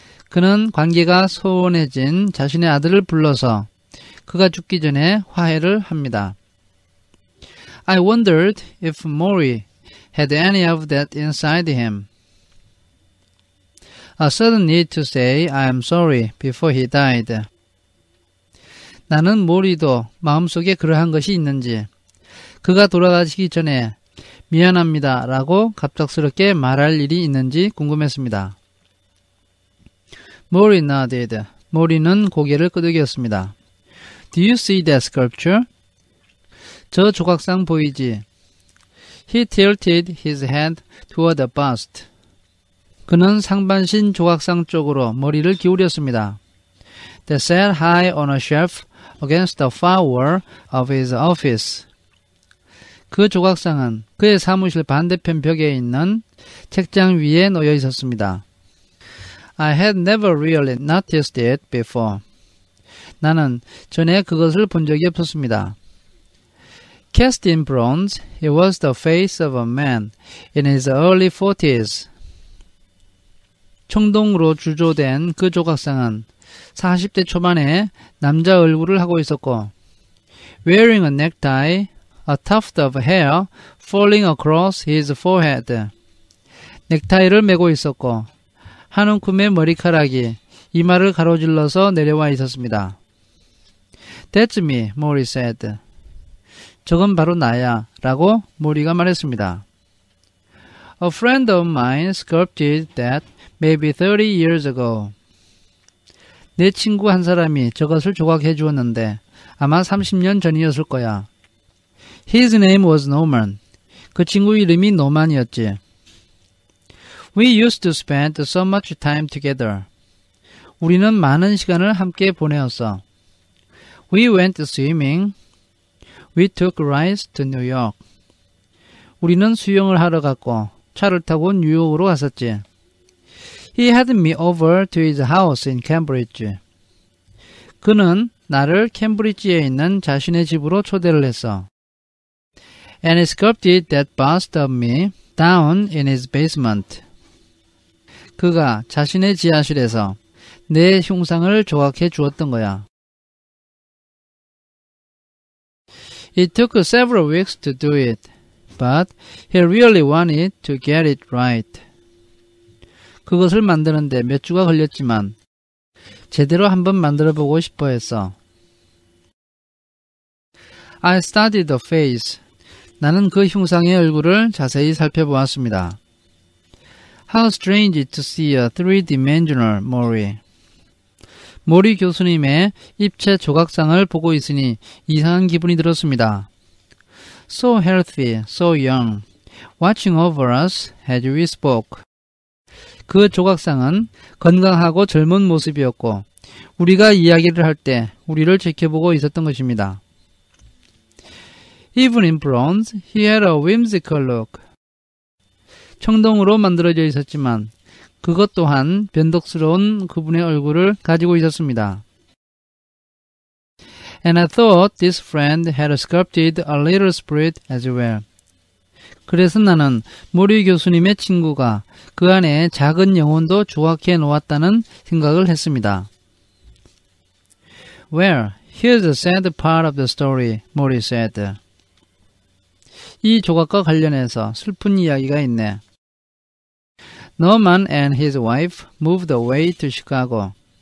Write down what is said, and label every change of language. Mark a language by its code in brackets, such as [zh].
[ko] 그는 관계가 소원해진 자신의 아들을 불러서 그가 죽기 전에 화해를 합니다. [en] I wondered if Maury had any of that inside him. A sudden need to say I am sorry before he died. [ko] 나는 모리도 마음속에 그러한 것이 있는지 그가 돌아가시기 전에 미안합니다 라고 갑작스럽게 말할 일이 있는지 궁금했습니다. [en] Maury nodded. [ko] 모리는 고개를 끄덕였습니다. [en] Do you see that sculpture? [ko] 저 조각상 보이지? [en] He tilted his head toward the bust. [ko] 그는 상반신 조각상 쪽으로 머리를 기울였습니다. [en] That sat high on a shelf against the far wall of his office. [ko] 그 조각상은 그의 사무실 반대편 벽에 있는 책장 위에 놓여 있었습니다. [en] I had never really noticed it before. [ko] 나는 전에 그것을 본 적이 없었습니다. [en] Cast in bronze, it was the face of a man in his early 40s. [ko] 청동으로 주조된 그 조각상은 40대 초반에 남자 얼굴을 하고 있었고, [en] wearing a necktie, a tuft of hair falling across his forehead. [ko] 넥타이를 메고 있었고, 한 움큼의 머리카락이 이마를 가로질러서 내려와 있었습니다. [en] That's me, Maury said. [ko] 저건 바로 나야, 라고 모리가 말했습니다. [en] A friend of mine sculpted that maybe 30 years ago. [ko] 내 친구 한 사람이 저것을 조각해 주었는데 아마 30년 전이었을 거야. [en] His name was Norman. [ko] 그 친구 이름이 노만이었지. [en] We used to spend so much time together. [ko] 우리는 많은 시간을 함께 보내었어. [en] We went swimming. We took rides to New York. [ko] 우리는 수영을 하러 갔고 차를 타고 뉴욕으로 갔었지. [en] He had me over to his house in Cambridge. [ko] 그는 나를 캠브리지에 있는 자신의 집으로 초대를 했어. [en] And he sculpted that bust of me down in his basement. [ko] 그가 자신의 지하실에서 내 흉상을 조각해 주었던 거야. [en] It took several weeks to do it, but he really wanted to get it right. [ko] 그것을 만드는데 몇 주가 걸렸지만 제대로 한번 만들어보고 싶어 했어. [en] I studied the face. [ko] 나는 그 흉상의 얼굴을 자세히 살펴보았습니다. [en] How strange to see a three-dimensional Maury. [ko] 모리 교수님의 입체 조각상을 보고 있으니 이상한 기분이 들었습니다. [en] So healthy, so young, watching over us as we spoke. [ko] 그 조각상은 건강하고 젊은 모습이었고 우리가 이야기를 할 때 우리를 지켜보고 있었던 것입니다. [en] Even in bronze, he had a whimsical look. [ko] 청동으로 만들어져 있었지만 그것 또한 변덕스러운 그분의 얼굴을 가지고 있었습니다. [en] And I thought this friend had sculpted a little spirit as well. [ko] 그래서 나는 모리 교수님의 친구가 그 안에 작은 영혼도 조각해 놓았다는 생각을 했습니다. [en] Well, here's the sad part of the story, Maury said. [ko] 이 조각과 관련해서 슬픈 이야기가 있네. [en] Norman and his wife moved away to Chicago.